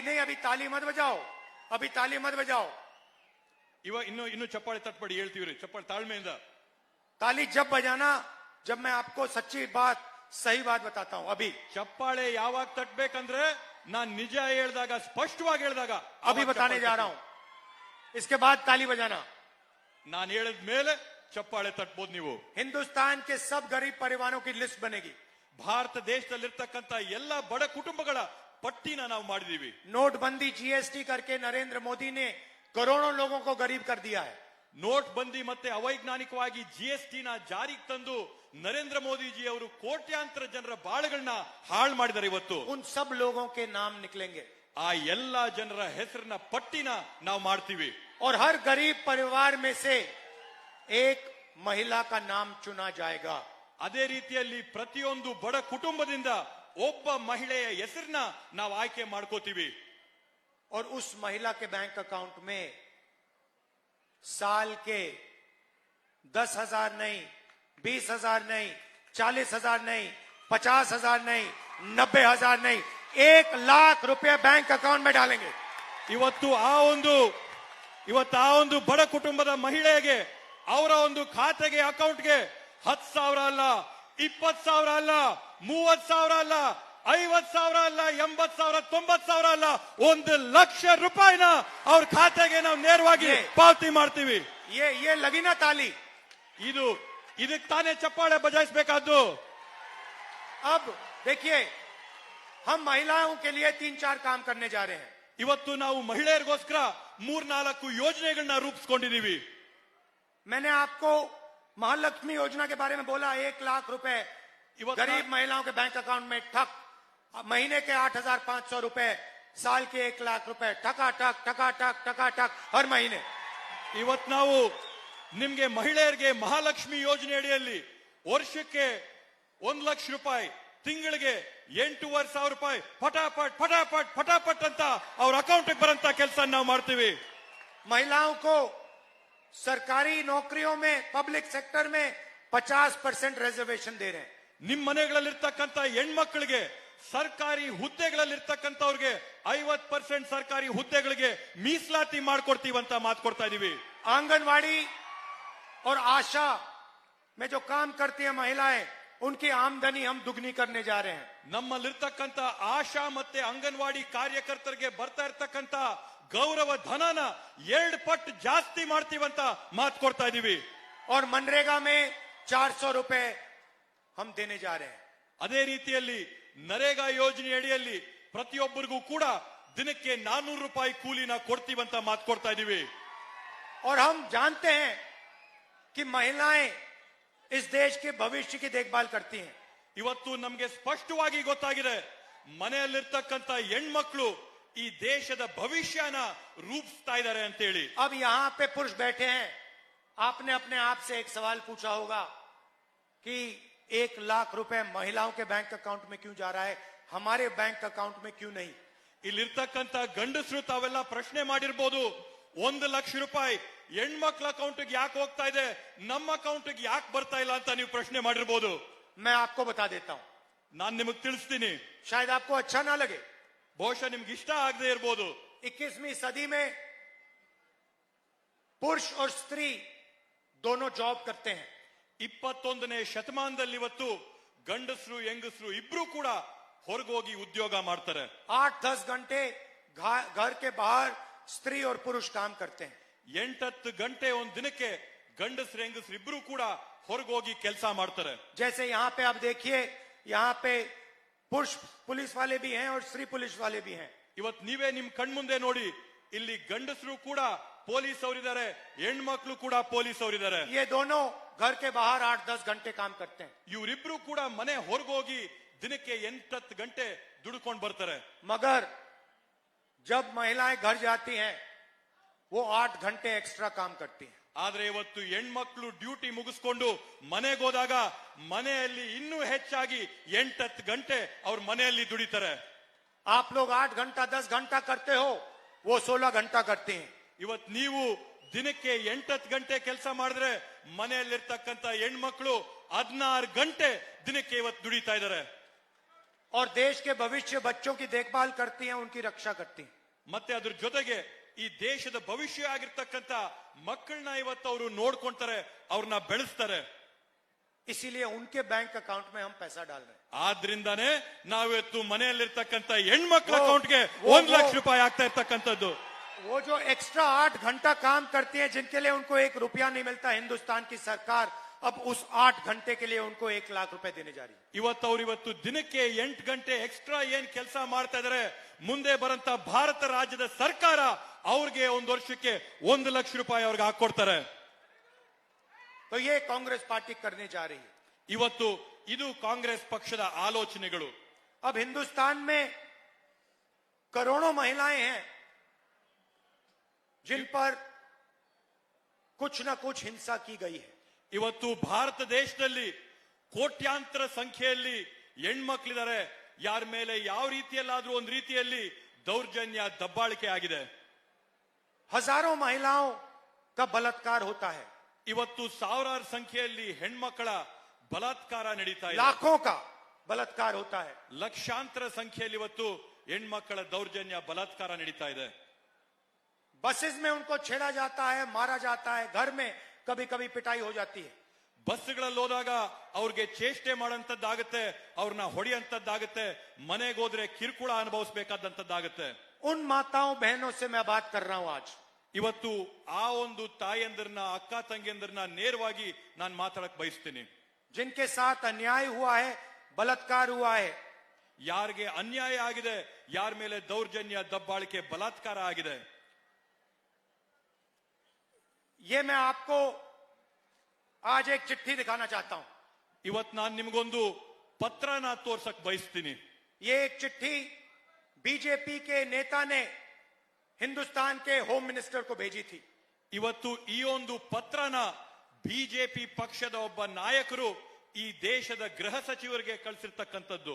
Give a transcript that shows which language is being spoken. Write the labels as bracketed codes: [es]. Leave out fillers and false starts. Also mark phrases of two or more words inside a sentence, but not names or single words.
[hi] नहीं, अभी ताली मत बजाओ, अभी ताली मत बजाओ। [kn] ಇನ್ನು ಚಪ್ಪಾಳೆ ತಟ್ಬೇಡಿ, ಹೇಳ್ತೀವ್ರಿ, ಚಪ್ಪಾಳೆ ತಾಳ್ಮೆಯಿಂದ. [hi] ताली जब बजाना जब मैं आपको सच्ची बात, सही बात बताता हूं। अभी [kn] ಚಪ್ಪಾಳೆ ಯಾವಾಗ ತಟ್ಬೇಕಂದ್ರೆ ನಾನ್ ನಿಜ ಹೇಳ್ದಾಗ, ಸ್ಪಷ್ಟವಾಗಿ ಹೇಳ್ದಾಗ [hi] अभी बताने जा रहा हूं, इसके बाद ताली बजाना। [kn] ನಾನು ಹೇಳಿದ ಮೇಲೆ ಚಪ್ಪಾಳೆ ತಟ್ಬೋದು ನೀವು. [hi] हिंदुस्तान के सब गरीब परिवारों की लिस्ट बनेगी। [kn] ಭಾರತ ದೇಶದಲ್ಲಿರ್ತಕ್ಕಂಥ ಎಲ್ಲ ಬಡ ಕುಟುಂಬಗಳ ಪಟ್ಟಿನ ನಾವು ಮಾಡಿದೀವಿ. [hi] नोटबंदी, जीएसटी करके नरेंद्र मोदी ने करोड़ों लोगों को गरीब कर दिया है। [kn] ನೋಟ್ ಬಂದಿ ಮತ್ತೆ ಅವೈಜ್ಞಾನಿಕವಾಗಿ GST ನ ಜಾರಿಗೆ ತಂದು ನರೇಂದ್ರ ಮೋದಿಜಿ ಅವರು ಕೋಟ್ಯಾಂತರ ಜನರ ಬಾಳುಗಳನ್ನ ಹಾಳು ಮಾಡಿದ್ದಾರೆ. ಇವತ್ತು [hi] उन सब लोगों के नाम निकलेंगे [kn] ಆ ಎಲ್ಲಾ ಜನರ ಹೆಸರಿನ ಪಟ್ಟಿನ ನಾವು ಮಾಡ್ತೀವಿ. [hi] और हर गरीब परिवार में से एक महिला का नाम चुना जाएगा। [kn] ಅದೇ ರೀತಿಯಲ್ಲಿ ಪ್ರತಿಯೊಂದು ಬಡ ಕುಟುಂಬದಿಂದ ಒಬ್ಬ ಮಹಿಳೆಯ ಹೆಸರನ್ನ ನಾವು ಆಯ್ಕೆ ಮಾಡ್ಕೋತೀವಿ. [hi] और उस महिला के [en] bank account [hi] में साल के 10,000 नहीं, 20,000 नहीं, 40,000 नहीं, 50,000 नहीं, 90,000 नहीं, 1,00,000 रुपए [en] bank account [hi] में डालेंगे। [kn] ಇವತ್ತು ಆ ಒಂದು ಬಡ ಕುಟುಂಬದ ಮಹಿಳೆಗೆ ಅವರ ಒಂದು ಖಾತೆಗೆ ಅಕೌಂಟ್ಗೆ 10,000 ಅಲ್ಲ, 20,000 ಅಲ್ಲ, 30,000 ಅಲ್ಲ, 50,000 ಅಲ್ಲ, 80,000, 90,000 ಅಲ್ಲ, 1,00,000 ರೂಪಾಯಿನ ಅವ್ರ ಖಾತೆಗೆ ನಾವು ನೇರವಾಗಿ ಪಾವತಿ ಮಾಡ್ತೀವಿ. [hi] ये लगी ना ताली। [kn] ಇದಕ್ಕೆ ತಾನೇ ಚಪ್ಪಾಳೆ ಬಜಾಯಿಸಬೇಕಾದ್ದು. [hi] अब देखिए, हम महिलाओं के लिए 3-4 काम करने जा रहे हैं। [kn] ಇವತ್ತು ನಾವು ಮಹಿಳೆಯರಿಗೋಸ್ಕರ 3-4 ಯೋಜನೆಗಳನ್ನ ರೂಪಿಸ್ಕೊಂಡಿದೀವಿ. [hi] मैंने आपको महालक्ष्मी योजना के बारे में बोला, 1,00,000 रुपए गरीब महिलाओं के [en] bank account [hi] में ठक, महीने के 8,500 रुपए, साल के 1,00,000 रुपए, ठका ठक हर महीने। [kn] ಇವತ್ತು ನಾವು ನಿಮ್ಗೆ ಮಹಿಳೆಯರಿಗೆ ಮಹಾಲಕ್ಷ್ಮಿ ಯೋಜನೆ ಅಡಿಯಲ್ಲಿ ವರ್ಷಕ್ಕೆ 1,00,000 ರೂಪಾಯಿ, ತಿಂಗಳಿಗೆ 8,500 ರೂಪಾಯಿ ಫಟಾಫಟ್ ಅಂತ ಅವ್ರ ಅಕೌಂಟ್ ಬರಂತ ಕೆಲಸ ನಾವು ಮಾಡ್ತೀವಿ. [hi] महिलाओं को सरकारी नौकरियों में, [en] public sector [hi] में 50% रिजर्वेशन दे रहे हैं। [kn] ನಿಮ್ ಮನೆಗಳಲ್ಲಿರ್ತಕ್ಕಂಥ ಹೆಣ್ಮಕ್ಳಿಗೆ ಸರ್ಕಾರಿ ಹುದ್ದೆಗಳಲ್ಲಿರ್ತಕ್ಕಂಥವ್ರಿಗೆ 50% ಸರ್ಕಾರಿ ಹುದ್ದೆಗಳಿಗೆ ಮೀಸಲಾತಿ ಮಾಡ್ಕೊಡ್ತೀವಂತ ಮಾತು ಕೊಡ್ತಾ ಇದೀವಿ. [hi] आंगनवाड़ी और आशा में जो काम करती है महिलाएं, उनकी आमदनी हम दुगनी करने जा रहे हैं। [kn] ನಮ್ಮಲ್ಲಿರ್ತಕ್ಕಂಥ ಆಶಾ ಮತ್ತೆ ಅಂಗನವಾಡಿ ಕಾರ್ಯಕರ್ತರಿಗೆ ಬರ್ತಾ ಇರ್ತಕ್ಕಂಥ ಗೌರವ ಧನನ 2 ಪಟ್ಟು ಜಾಸ್ತಿ ಮಾಡ್ತೀವಂತ ಮಾತು ಕೊಡ್ತಾ ಇದೀವಿ. [hi] और मनरेगा में 400 रुपए हम देने जा रहे हैं। [kn] ಅದೇ ರೀತಿಯಲ್ಲಿ ನರೇಗಾ ಯೋಜನೆ ಅಡಿಯಲ್ಲಿ ಪ್ರತಿಯೊಬ್ಬರಿಗೂ ಕೂಡ ದಿನಕ್ಕೆ 400 ರೂಪಾಯಿ ಕೂಲಿನ ಕೊಡ್ತೀವಂತ ಮಾತು ಕೊಡ್ತಾ ಇದೀವಿ. [hi] और हम जानते हैं कि महिलाएं इस देश के भविष्य की देखभाल करती हैं। [kn] ಇವತ್ತು ನಮಗೆ ಸ್ಪಷ್ಟವಾಗಿ ಗೊತ್ತಾಗಿದೆ, ಮನೆಯಲ್ಲಿರ್ತಕ್ಕಂಥ ಹೆಣ್ಮಕ್ಳು ಈ ದೇಶದ ಭವಿಷ್ಯನ ರೂಪಿಸ್ತಾ ಇದ್ದಾರೆ ಅಂತ ಹೇಳಿ. [hi] अब यहां पे पुरुष बैठे हैं, आपने अपने आप से एक सवाल पूछा होगा कि 1,00,000 रुपए महिलाओं के [en] bank account [hi] में क्यों जा रहा है, हमारे [en] bank account [hi] में क्यों नहीं? [kn] ಇಲ್ಲಿರ್ತಕ್ಕಂಥ ಗಂಡಸರು ತಾವೆಲ್ಲ ಪ್ರಶ್ನೆ ಮಾಡಿರ್ಬೋದು, 1,00,000 ರೂಪಾಯಿ ಹೆಣ್ಮಕ್ಳ ಅಕೌಂಟ್ಗೆ ಯಾಕೆ ಹೋಗ್ತಾ ಇದೆ, ನಮ್ಮ ಅಕೌಂಟ್ಗೆ ಯಾಕೆ ಬರ್ತಾ ಇಲ್ಲ ಅಂತ ನೀವು ಪ್ರಶ್ನೆ ಮಾಡಿರ್ಬೋದು. [hi] मैं आपको बता देता हूं, [kn] ನಾನ್ ನಿಮಗೆ ತಿಳಿಸ್ತೀನಿ. [hi] शायद आपको अच्छा ना लगे, [kn] ಬಹುಶಃ ನಿಮ್ಗೆ ಇಷ್ಟ ಆಗದೆ ಇರ್ಬೋದು. [hi] 21वीं सदी में पुरुष और स्त्री दोनों जॉब करते हैं। [kn] 21ನೇ ಶತಮಾನದಲ್ಲಿ ಇವತ್ತು ಗಂಡಸರು ಹೆಂಗಸರು ಇಬ್ರು ಕೂಡ ಹೊರಗೋಗಿ ಉದ್ಯೋಗ ಮಾಡ್ತಾರೆ. [hi] 8-10 घंटे घर के बाहर स्त्री और पुरुष काम करते हैं। [kn] 8-10 ಗಂಟೆ ಒಂದ್ ದಿನಕ್ಕೆ ಗಂಡಸರು ಹೆಂಗಸರು ಇಬ್ರು ಕೂಡ ಹೊರಗೋಗಿ ಕೆಲಸ ಮಾಡ್ತಾರೆ. [hi] जैसे यहाँ पे आप देखिए, यहाँ पे पुरुष पुलिस वाले भी हैं और स्त्री पुलिस वाले भी हैं। [kn] ಇವತ್ತು ನೀವೇ ನಿಮ್ ಕಣ್ಮುಂದೆ ನೋಡಿ, ಇಲ್ಲಿ ಗಂಡಸರು ಕೂಡ ಪೊಲೀಸ್ ಅವರಿದ್ದಾರೆ, ಹೆಣ್ಮಕ್ಳು ಕೂಡ ಪೊಲೀಸ್ ಅವರಿದ್ದಾರೆ. [hi] ये दोनों घर के बाहर 8-10 घंटे काम करते हैं। [kn] ಇವರಿಬ್ರು ಕೂಡ ಮನೆ ಹೊರಗೋಗಿ ದಿನಕ್ಕೆ 8-10 ಗಂಟೆ ದುಡ್ಕೊಂಡು ಬರ್ತಾರೆ. [hi] मगर जब महिलाएं घर जाती हैं, वो 8 घंटे एक्स्ट्रा काम करती हैं। [kn] ಆದ್ರೆ ಇವತ್ತು ಹೆಣ್ಮಕ್ಳು ಡ್ಯೂಟಿ ಮುಗಿಸ್ಕೊಂಡು ಮನೆಗೆ ಹೋದಾಗ ಮನೆಯಲ್ಲಿ ಇನ್ನೂ ಹೆಚ್ಚಾಗಿ 8-10 ಗಂಟೆ ಅವ್ರ ಮನೆಯಲ್ಲಿ ದುಡಿತಾರೆ. [hi] आप लोग 8 घंटा 10 घंटा करते हो, वो 16 घंटा करते हैं। [kn] ಇವತ್ತು ನೀವು ದಿನಕ್ಕೆ 8-10 ಗಂಟೆ ಕೆಲಸ ಮಾಡಿದ್ರೆ ಮನೆಯಲ್ಲಿರ್ತಕ್ಕಂಥ ಹೆಣ್ಮಕ್ಳು 16 ಗಂಟೆ ದಿನಕ್ಕೆ ಇವತ್ತು ದುಡಿತಾ ಇದ್ದಾರೆ. [hi] और देश के भविष्य बच्चों की देखभाल करती हैं, उनकी रक्षा करती हैं। [kn] ಮತ್ತೆ ಅದ್ರ ಜೊತೆಗೆ ಈ ದೇಶದ ಭವಿಷ್ಯ ಆಗಿರ್ತಕ್ಕಂಥ ಮಕ್ಕಳನ್ನ ಇವತ್ತು ಅವರು ನೋಡ್ಕೊಂತಾರೆ, ಅವ್ರನ್ನ ಬೆಳೆಸ್ತಾರೆ. [hi] इसीलिए उनके [en] bank account [hi] में हम पैसा डाल रहे हैं। [kn] ಆದ್ರಿಂದಾನೇ ನಾವಿವತ್ತು ಮನೆಯಲ್ಲಿರ್ತಕ್ಕಂಥ ಹೆಣ್ಮಕ್ಳ ಅಕೌಂಟ್ಗೆ 1,00,000 ರೂಪಾಯಿ ಆಗ್ತಾ ಇರ್ತಕ್ಕಂಥದ್ದು. [hi] वो जो एक्स्ट्रा 8 घंटा काम करती हैं, जिनके लिए उनको 1 रुपया नहीं मिलता, हिंदुस्तान की सरकार अब उस 8 घंटे के लिए उनको 1,00,000 रुपए देने जा रही है। [kn] ಇವತ್ತು ದಿನಕ್ಕೆ 8 ಗಂಟೆ ಎಕ್ಸ್ಟ್ರಾ ಏನ್ ಕೆಲಸ ಮಾಡ್ತಾ ಇದಾರೆ, ಮುಂದೆ ಬರಂತ ಭಾರತ ರಾಜ್ಯದ ಸರ್ಕಾರ ಅವ್ರಿಗೆ ಒಂದು ವರ್ಷಕ್ಕೆ 1,00,000 ರೂಪಾಯಿ ಅವ್ರಿಗೆ ಹಾಕೊಡ್ತಾರೆ. [hi] तो ये कांग्रेस पार्टी करने जा रही है। [kn] ಇವತ್ತು ಇದು ಕಾಂಗ್ರೆಸ್ ಪಕ್ಷದ ಆಲೋಚನೆಗಳು. [hi] अब हिंदुस्तान में करोड़ों महिलाएं हैं जिन पर कुछ न कुछ हिंसा की गई है। [kn] ಇವತ್ತು ಭಾರತ ದೇಶದಲ್ಲಿ ಕೋಟ್ಯಾಂತರ ಸಂಖ್ಯೆಯಲ್ಲಿ ಹೆಣ್ಮಕ್ಳಿದ್ದಾರೆ, ಯಾರ ಮೇಲೆ ಯಾವ ರೀತಿಯಲ್ಲಾದ್ರೂ ಒಂದು ರೀತಿಯಲ್ಲಿ ದೌರ್ಜನ್ಯ ದಬ್ಬಾಳಿಕೆ ಆಗಿದೆ. [hi] हजारों महिलाओं का बलात्कार होता है, [kn] ಇವತ್ತು ಸಾವಿರಾರು ಸಂಖ್ಯೆಯಲ್ಲಿ ಹೆಣ್ಮಕ್ಕಳ ಬಲಾತ್ಕಾರ ನಡೀತಾ ಇದೆ. [hi] लाखों का बलात्कार होता है. [kn] ಲಕ್ಷಾಂತರ ಸಂಖ್ಯೆಯಲ್ಲಿ ಇವತ್ತು ಹೆಣ್ಮಕ್ಕಳ ದೌರ್ಜನ್ಯ ಬಲಾತ್ಕಾರ ನಡೀತಾ ಇದೆ. [hi] बसेस में उनको छेड़ा जाता है, मारा जाता है, घर में कभी कभी पिटाई हो जाती है. [kn] ಬಸ್ಗಳಲ್ಲಿ ಹೋದಾಗ ಅವ್ರಿಗೆ ಚೇಷ್ಟೆ ಮಾಡೋಂಥದ್ದಾಗತ್ತೆ, ಅವ್ರನ್ನ ಹೊಡೆಯಂತದ್ದಾಗತ್ತೆ, ಮನೆಗೆ ಹೋದ್ರೆ ಕಿರುಕುಳ ಅನುಭವಿಸಬೇಕಾದಂತದ್ದಾಗತ್ತೆ. [hi] उन माताओं बहनों से मैं बात कर रहा हूं आज, [kn] ಇವತ್ತು ಆ ಒಂದು ತಾಯಂದಿರನ್ನ, ಅಕ್ಕ ತಂಗಿಯಂದಿರನ್ನ ನೇರವಾಗಿ ನಾನು ಮಾತಾಡಕ್ ಬಯಸ್ತೀನಿ. [hi] जिनके साथ अन्याय हुआ है, बलात्कार हुआ है, [kn] ಯಾರಿಗೆ ಅನ್ಯಾಯ ಆಗಿದೆ, ಯಾರ ಮೇಲೆ ದೌರ್ಜನ್ಯ, ದಬ್ಬಾಳಿಕೆ, ಬಲಾತ್ಕಾರ ಆಗಿದೆ, [hi] ये मैं आपको आज एक चिट्ठी दिखाना चाहता हूं. [kn] ಇವತ್ತು ನಾನು ನಿಮಗೊಂದು ಪತ್ರನ ತೋರ್ಸಕ್ ಬಯಸ್ತೀನಿ. [hi] ये एक चिट्ठी बीजेपी के नेता ने हिंदुस्तान के [en] home minister [hi] को भेजी थी. [kn] ಇವತ್ತು ಈ ಒಂದು ಪತ್ರನ ಬಿಜೆಪಿ ಪಕ್ಷದ ಒಬ್ಬ ನಾಯಕರು ಈ ದೇಶದ ಗೃಹ ಸಚಿವರಿಗೆ ಕಳಿಸಿರ್ತಕ್ಕಂಥದ್ದು.